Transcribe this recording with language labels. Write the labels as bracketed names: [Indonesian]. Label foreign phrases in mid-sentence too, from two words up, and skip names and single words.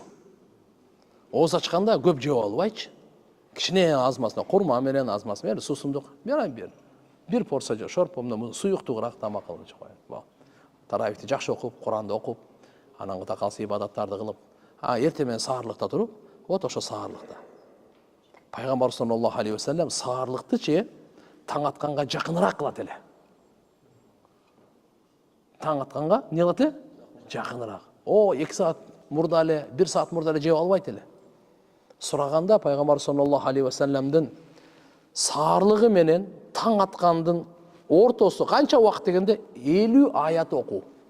[Kyrgyz] Ооз ачканда көп жеп албайчы. Кичине азмасына, курма менен азмасы менен суусундук бир. Бир порция жеп, шорпомдо суюктуураак тамак кылып коюп. Таравихти жакшы окуп, Куранды окуп, анан кудай калса ибадаттарды кылып, эртең менен саарлыкта туруп, вот ошо саарлыкта. Пайгамбар саллаллаху алейхи ва саллям саарлыктычы таң атканга жакыныраак кылат эле. Таң атканга эмне кылат эле? Жакыныраак. 2 саат мурда эле, 1 саат мурда эле жеп албайт эле. Сураганда пайгамбар саллаллаху алейхи ва саллямдын саарлыгы менен таң аткандын ортосу канча убакыт дегенде 50 аят окуу.